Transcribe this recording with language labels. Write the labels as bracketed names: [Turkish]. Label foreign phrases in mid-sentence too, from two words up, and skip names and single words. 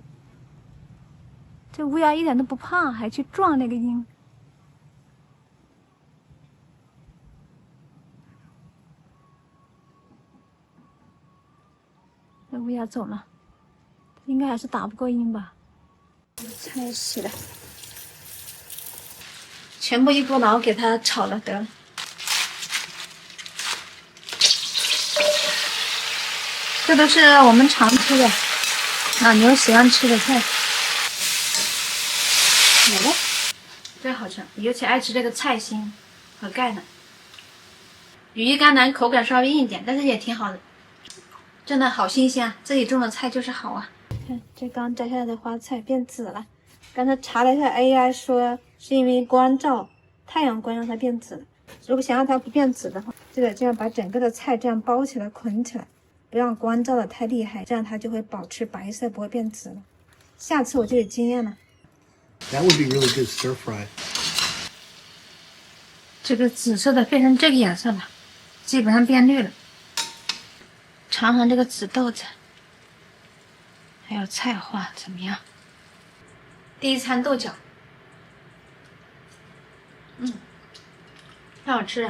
[Chinese] 這烏鴉一點都不怕，還去撞那個鷹。那烏鴉走了，應該還是打不過鷹吧。菜洗了，全部一鍋腦給它炒了得了。這都是我們常吃的，老牛喜歡吃的菜。最好吃，尤其愛吃這個菜心和鈣的。羽衣甘藍口感稍微硬一點，但是也挺好的，真的好新鮮啊！自己種的菜就是好啊。看這剛摘下來的花菜變紫了，剛才查了一下 AI 說是因為光照，太陽光讓它變紫了。如果想讓它不變紫的話，這樣把整個的菜這樣包起來捆起來，不讓光照的太厲害，這樣它就會保持白色，不會變紫了。下次我就有經驗了。 [English] That would be really good stir fry. [Chinese] 這個紫色的變成這個顏色了，基本上變綠了。嘗嘗這個紫豆子，還有菜花怎麼樣？第一餐豆角，太好吃了。